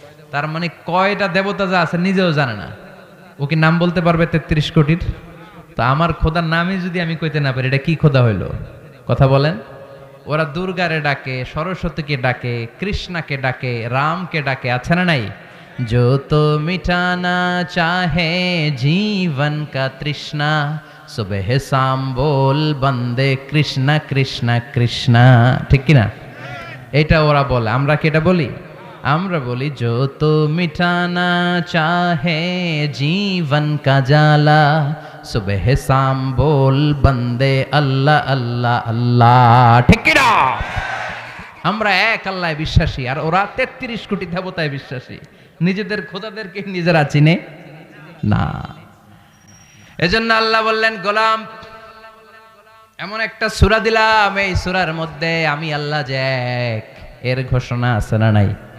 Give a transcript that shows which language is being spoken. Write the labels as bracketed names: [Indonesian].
[Bangla] তার মানে কয়টা দেবতা যা আছে নিজেও জানে না। ও কি নাম বলতে পারবে ৩৩ কোটির? তো আমার খোদার নামই যদি আমি কইতে না পারি, এটা কি খোদা হইল? কথা বলেন। ওরা দুর্গারে ডাকে, সরস্বতীকে ডাকে, কৃষ্ণাকে ডাকে, রামকে ডাকে, আছে না নাই? [Hindi] जो तो मिटाना चाहे जीवन का तृष्णा, सुबह शाम बोल बंदे कृष्णा कृष्णा कृष्णा। [Bangla] ঠিক কি না? এটা ওরা বলে, আমরা কি এটা বলি? আমরা বলি, [Hindi] जो तो मिटाना चाहे जीवन का जाला, सुबह शाम बोल बंदे अल्लाह अल्लाह अल्लाह। [Bangla] ঠিক কি না? আমরা এক আল্লাহয় বিশ্বাসী, আর ওরা ৩৩ কোটি দেবতায় বিশ্বাসী। নিজেদের খোদাদেরকে নিজেরা চিনে না। এজন্য আল্লাহ বললেন, গোলাম এমন একটা সূরা দিলাম, এই সূরার মধ্যে আমি আল্লাহ যে এক, এর ঘোষণা আছে না নাই?